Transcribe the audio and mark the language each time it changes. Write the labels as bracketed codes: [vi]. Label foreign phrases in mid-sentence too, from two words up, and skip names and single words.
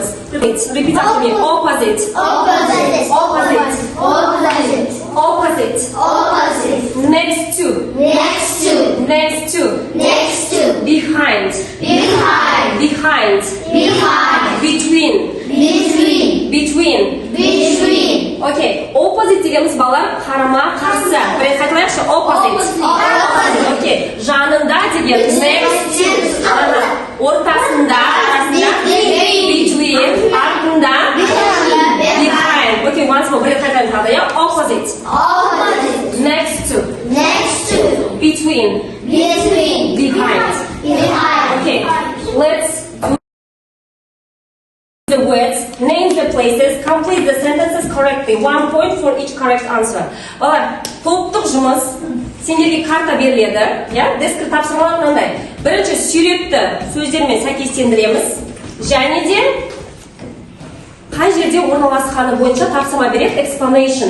[en] Repeat after me. Opposite. Next to. Behind. Between. Okay, opposite [kk] дегеніміз балалар қарама қарсы. Бір қайталайықшы, opposite. Okay, жанында деген [en] next to. [kk] Ортасында, between, артында, behind. [en] Okay, once more, [kk] бір қайталайық тағы, [en] yeah? Opposite. Next to. Between. Behind. Okay, let's do the words, name the places, complete the sentences correctly. 1 point for each correct answer. [kk] Балар, топтық жұмыс, сендерге карта беріледі, дескір тапсырмалар мынандай. Бірінші суретті сөздермен сәйкестендіреміз, және де қай жерде орналасқаны бойынша тапсырма береді, explanation.